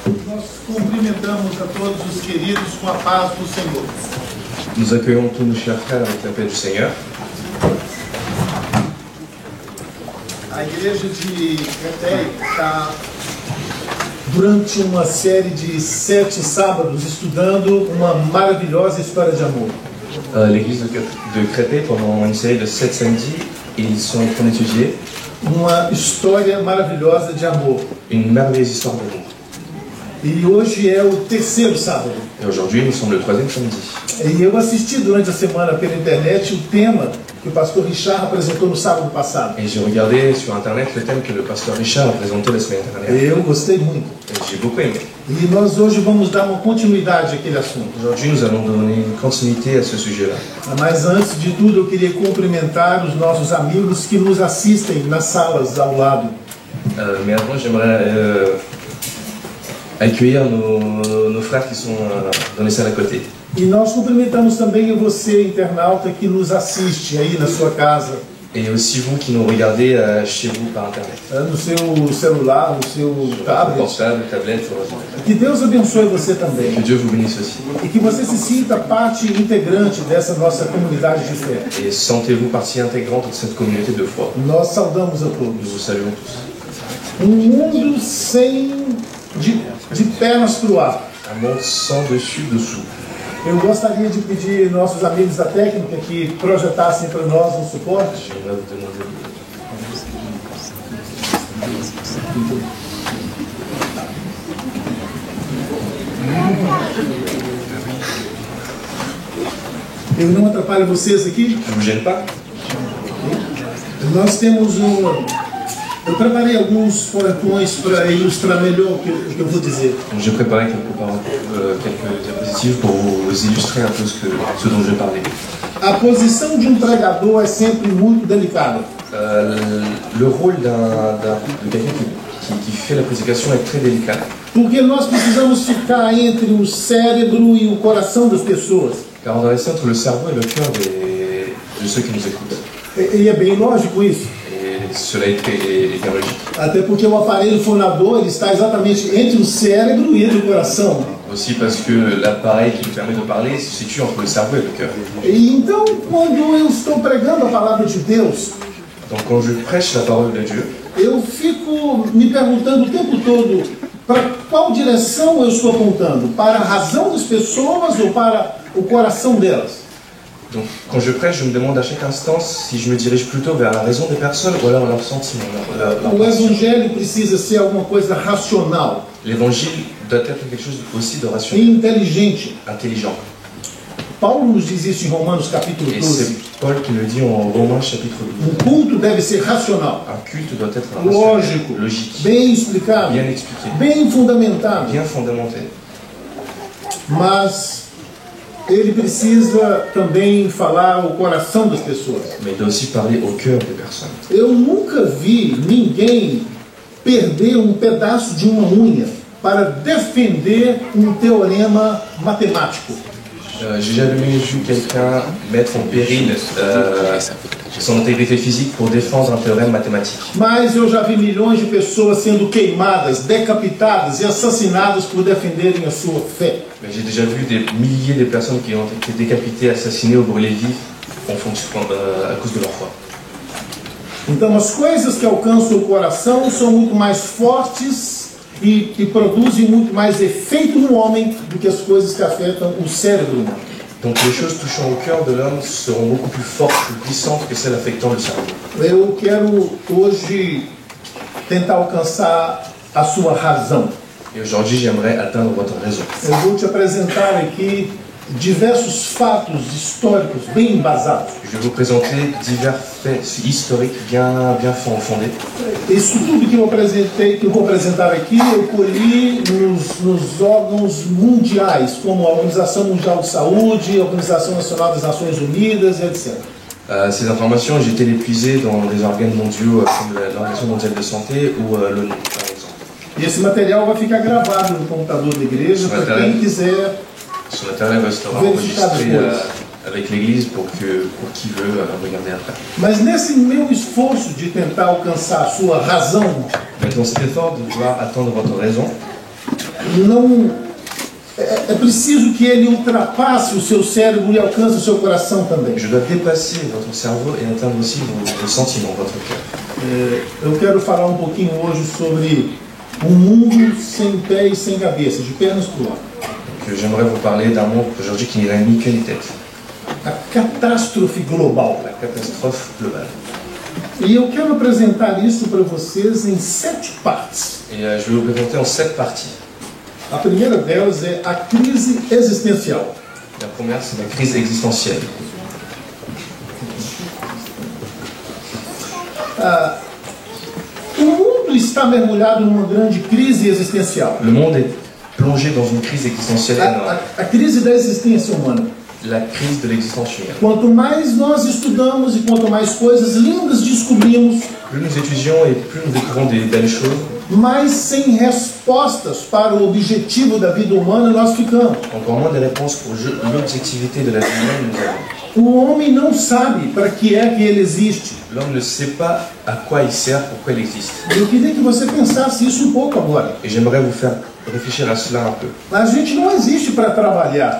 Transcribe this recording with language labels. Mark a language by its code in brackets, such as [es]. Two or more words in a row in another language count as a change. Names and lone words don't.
[pt] Nós cumprimentamos a todos os queridos com a paz do Senhor. [fr] Nous accueillons tous nos chers frères avec la paix du Seigneur. [pt] A igreja de Créteil está, durante uma série de 7 sábados, estudando uma maravilhosa história de amor. [fr] L'église de Créteil, pendant une série de 7 samedis, ils sont en train d'étudier [pt] Uma história maravilhosa de amor. [fr] une merveilleuse histoire d'amour. [pt] E hoje é o 3º sábado. [fr] Et aujourd'hui, nous sommes le 3e samedi. [pt] E eu assisti durante a semana pela internet o tema que o pastor Richard apresentou no sábado passado. [fr] Et j'ai regardé sur internet le thème que le pasteur Richard a présenté la semaine dernière. [pt] Eu gostei muito. [fr] Et j'ai beaucoup aimé. [pt] E nós hoje vamos dar uma continuidade àquele assunto. [fr] Aujourd'hui, nous allons donner une continuité à ce sujet-là. [pt] Mas antes de tudo, eu queria cumprimentar os nossos amigos que nos assistem nas salas ao lado. [fr] Mais avant, j'aimerais accueillir nos frères qui sont dans les salles à côté. [pt] E nós cumprimentamos também você, internauta, que nos assiste aí na sua casa, [fr] Et aussi vous qui nous regardez chez vous par internet. [pt] no seu celular, no seu tablet. [fr] Portable, tablette, [pt] Que Deus abençoe você também. [fr] que Dieu vous bénisse aussi. [pt] E que você se sinta parte integrante dessa nossa comunidade de fé. [fr] Et sentez-vous partie intégrante de cette communauté de foi. [pt] Nós saudamos a [fr] Nous [pt] todos. [fr] vous saluons tous. [pt] Mundo de pernas para o ar. [fr] Un monde sans dessus, dessous. [pt] Eu gostaria de pedir nossos amigos da técnica que projetassem para nós um suporte. [fr] J'aimerais vous demander. [pt] Eu não atrapalho vocês aqui? [fr] Ça vous gêne pas? [pt] Nós temos eu preparei alguns PowerPoints para ilustrar melhor o que eu vou dizer. [fr] Donc, j'ai préparé quelques diapositives pour vous illustrer un peu ce dont je vais parler. [pt] A posição de um pregador é sempre muito delicada. [fr] Le rôle de quelqu'un qui fait la prédication est très délicat. [pt] Porque nós precisamos ficar entre o cérebro e o coração das pessoas. [fr] Car on doit rester entre le cerveau et le cœur de ceux qui nous écoutent. [pt] E é bem lógico isso. [fr] Et cela est bien logique. [pt] Até porque o aparelho fonador ele está exatamente entre o cérebro e entre o coração. [fr] Aussi parce que l'appareil qui nous permet de parler se situe entre le cerveau et le cœur. [pt] E então, quando eu estou pregando a palavra de Deus, [fr] Donc quand je prêche la parole de Dieu, [pt] eu fico me perguntando o tempo todo para qual direção eu estou apontando? Para a razão das pessoas ou para o coração delas? [fr] donc quand je prêche, je me demande à chaque instant si je me dirige plutôt vers la raison des personnes ou alors leurs sentiments. Leur [pt] O [fr] passion. [pt] evangelho precisa ser alguma coisa racional [fr] L'évangile doit être quelque chose aussi de [pt] e [fr] rationnel, [pt] inteligente. [fr] intelligent. [pt] Paulo nos diz isso em Romanos capítulo [fr] Et [pt] 12. [fr] c'est Paul qui le dit en Romains chapitre 12. [pt] Um culto deve ser racional, [fr] Un culte doit être [pt] lógico, [fr] rationnel, logique, [pt] bem explicado, [fr] bien expliqué, [pt] bem fundamentado. [fr] bien fondamenté. [pt] Mas ele precisa também falar o coração das pessoas. [fr] Mais il doit aussi parler au cœur des personnes. [pt] Eu nunca vi ninguém perder um pedaço de uma unha para defender um teorema matemático. [fr] J'ai jamais vu quelqu'un mettre en péril son intégrité physique pour défendre un théorème mathématique. [pt] Mas eu já vi milhões de pessoas sendo queimadas, decapitadas e assassinadas por defenderem a sua fé. [fr] Mais j'ai déjà vu des milliers de personnes qui ont été décapitées, assassinées ou brûlées vives à cause de leur foi. [pt] Então as coisas que alcançam o coração são muito mais fortes e produzem muito mais efeito no homem do que as coisas que afetam o cérebro humano. [fr] Donc les choses touchant au cœur de l'homme seront beaucoup plus fortes, plus puissantes que celles affectant le cerveau. [pt] Eu quero hoje tentar alcançar a sua razão. [fr] Et aujourd'hui, j'aimerais atteindre votre raison. [pt] Eu vou te apresentar aqui diversos fatos históricos bem embasados. [fr] Je vais vous présenter divers faits historiques bien fondés. [pt] Isso tudo que eu vou apresentar aqui, eu colhi nos órgãos mundiais, como a Organização Mundial de Saúde, a Organização Nacional das Nações Unidas, etc. [fr] Ces informations, j'ai été les puiser dans des organes mondiaux comme l'Organisation mondiale de santé ou l'ONU, par exemple. [pt] E esse material vai ficar gravado no computador da igreja para quem quiser. [fr] Ce matériel restera enregistré avec l'Église pour qui veut regarder après. [pt] Mas nesse meu esforço de tentar alcançar a sua razão, [fr] Mais dans cet effort de vouloir atteindre votre raison, [pt] é preciso que ele ultrapasse o seu cérebro e alcance o seu coração também. [fr] Je dois dépasser votre cerveau et atteindre aussi vos sentiments, votre cœur. [pt] Eu quero falar um pouquinho hoje sobre um mundo sem pé e sem cabeça, de pernas para o ar. [fr] J'aimerais vous parler d'un monde aujourd'hui qui n'a ni queue ni tête. [pt] A catástrofe global. [fr] La catastrophe globale. [pt] E eu quero apresentar isso para vocês em 7 partes. [fr] Et je vais vous présenter en 7 parties. [pt] A primeira delas é a crise existencial. [fr] La première, c'est la crise existentielle. [pt] O mundo está mergulhado numa grande crise existencial. [fr] Le monde est plongé dans une crise existentielle énorme. [pt] A crise da existência humana. [fr] La crise de l'existence humaine. [pt] Quanto mais nós estudamos e quanto mais coisas lindas descobrimos, [fr] Plus nous étudions et plus nous découvrons des belles choses, [pt] mais sem respostas para o objetivo da vida humana nós ficamos. [fr] encore moins de réponses pour l'objectivité de la vie humaine nous avons. [pt] O homem não sabe para que é que ele existe. [fr] L'homme ne sait pas à quoi il sert, pourquoi il existe. [pt] Eu queria que você pensasse isso um pouco agora. [fr] Et j'aimerais vous faire réfléchir à cela un peu. [pt] A gente não existe para trabalhar.